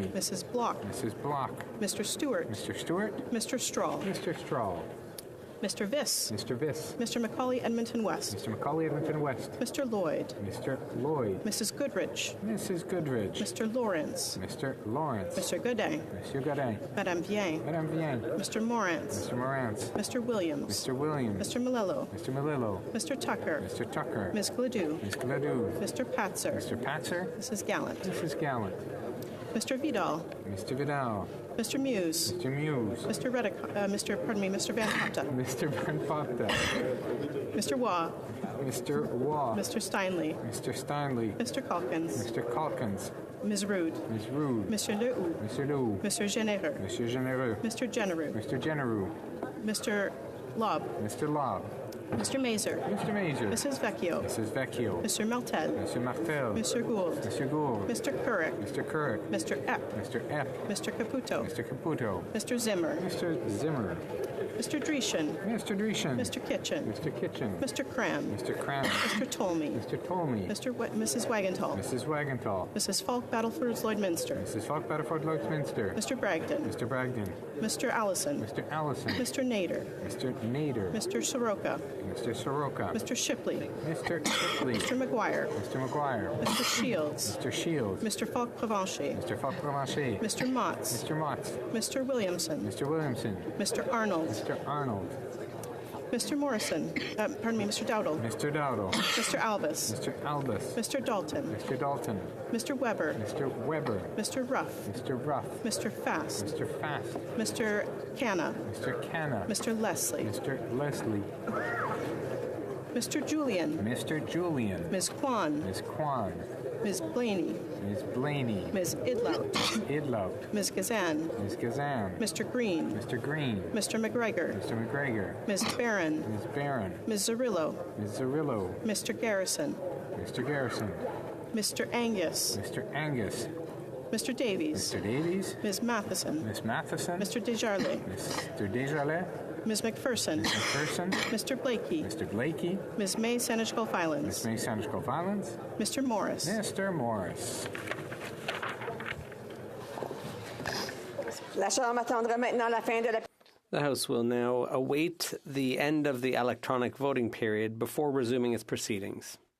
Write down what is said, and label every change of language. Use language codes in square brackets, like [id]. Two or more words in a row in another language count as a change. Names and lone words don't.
[en] Mrs. Block. Mrs. Block. Mr. Stewart. Mr. Stewart. Mr. Straw. Mr. Straw. Mr. Viss. Mr. Viss. Mr. Macaulay Edmonton West. Mr. Macaulay Edmonton West. Mr. Lloyd. Mr. Lloyd. Mrs. Goodrich. Mrs. Goodrich. Mr. Lawrence. Mr. Lawrence. Mr. Godin. Monsieur Godin. Madame Vien. Madame Vien. Mr. Morantz. Mr. Morantz. Mr. Williams. Mr. Williams. Mr. Malillo. Mr. Malillo. Mr. Tucker. Mr. Tucker. Ms. Gladue. Ms. Gladue. Mr. Patzer. Mr. Patzer. Mrs. Gallant. Mrs. Gallant. Mr. Vidal. Mr. Vidal. Mr. Muse. Mr. Muse. Mr. Mr. Van Hotta. Mr. Van Hotta. Mr. Waugh. Mr. Waugh. Mr. Steinley. Mr. Steinley. Mr. Calkins. Mr. Calkins. Ms. Rude. Ms. Rude. Mr. Lehoux. Mr. Lehoux. Mr. Généreux. Mr. Généreux. Mr. Genereux. Mr. Genereux. Mr. Lobb. Mr. Lobb. Mr. Mazer. Mr. Mazer. Mrs. Vecchio. Mrs. Vecchio. Mr. Martel. Mr. Martel. Mr. Gould. Mr. Gould. Mr. Couric. Mr. Couric. Mr. Epp. Mr. Epp. Mr. Caputo. Mr. Caputo. Mr. Zimmer. Mr. Zimmer. Mr. Dreeshen. Mr. Dreeshen. Mr. Kitchen. Mr. Kitchen. Mr. Cram. Mr. Cram. Mr. Tolmie. Mr. Tolmie. Mrs. Wagenthal. Mrs. Wagenthal. Mrs. Falk Battleford Lloydminster. Mrs. Falk Battleford Lloydminster. Mr. Bragdon. Mr. Bragdon. Mr. Allison. Mr. Allison. Mr. Nader. Mr. Nader. Mr. Soroka. Mr. Soroka. Mr. Shipley. Mr. Shipley. Mr. McGuire. Mr. McGuire. Mr. Shields. Mr. Shields. Mr. Falk Provencher. Mr. Falk Provencher. Mr. Motts. Mr. Motts. Mr. Williamson. Mr. Williamson. Mr. Arnold. Mr. Arnold. Mr. Morrison. Mr. Dowdle. Mr. Dowdle. Mr. Albus. Mr. Albus. Mr. Dalton. Mr. Dalton. Mr. Weber. Mr. Weber. Mr. Ruff. Mr. Ruff. Mr. Fast. Mr. Fast. Mr. Canna. Mr. Canna. Mr. Leslie. Mr. Leslie. Mr. Julian. Mr. Julian. Ms. Kwan. Ms. Kwan. Ms. Blaney. Ms. Blaney. Ms. Idlout. Idlout. Ms. Gazan. Ms. Gazan. Mr. Green. Mr. Green. Mr. McGregor. Mr. McGregor. Ms. Barron. Ms. Barron. Ms. Zarillo. Ms. Zarillo. Mr. Garrison. Mr. Garrison. Mr. Angus. Mr. Angus. Mr. Davies. Mr. Davies. Ms. Matheson. Miss Matheson. Mr. Desjardins. Mr. Desjardins. Ms. McPherson. Ms. McPherson. Mr. Blakey. Mr. Blakey. Ms. May Seneschal Miss Filans. May Seneschal Filans. Mr. Morris. Mr. Morris. [fr] La Chambre attendra maintenant la fin de la... [en] The House will now await the end of the electronic voting period before resuming its proceedings.